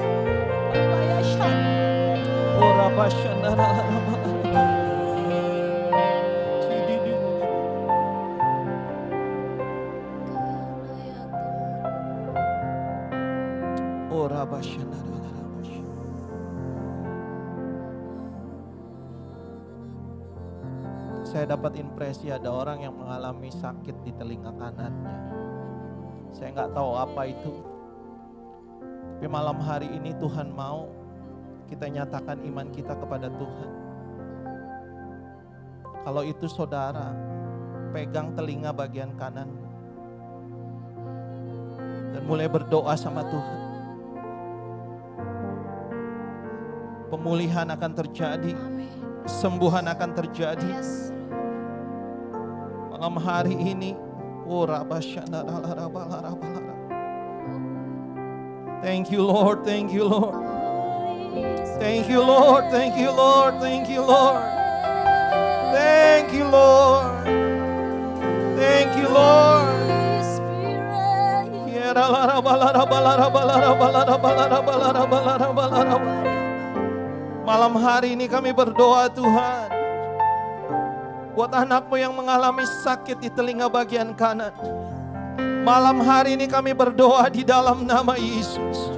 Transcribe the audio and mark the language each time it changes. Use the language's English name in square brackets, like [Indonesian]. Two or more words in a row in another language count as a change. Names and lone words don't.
[Indonesian] Oh, Rabbashana. Oh, Rabbashana. Saya dapat impresi ada orang yang mengalami sakit di telinga kanannya. Saya nggak tahu apa itu. Tapi malam hari ini Tuhan mau kita nyatakan iman kita kepada Tuhan. Kalau itu saudara, pegang telinga bagian kanan dan mulai berdoa sama Tuhan. Pemulihan akan terjadi, kesembuhan akan terjadi. Malam hari ini, [English] thank you Lord, thank you Lord. Thank you Lord, thank you Lord, thank you Lord. Thank you Lord. Thank you Lord. [Indonesian] Malam hari ini kami berdoa Tuhan, buat anak-Mu yang mengalami sakit di telinga bagian kanan. Malam hari ini kami berdoa di dalam nama Yesus.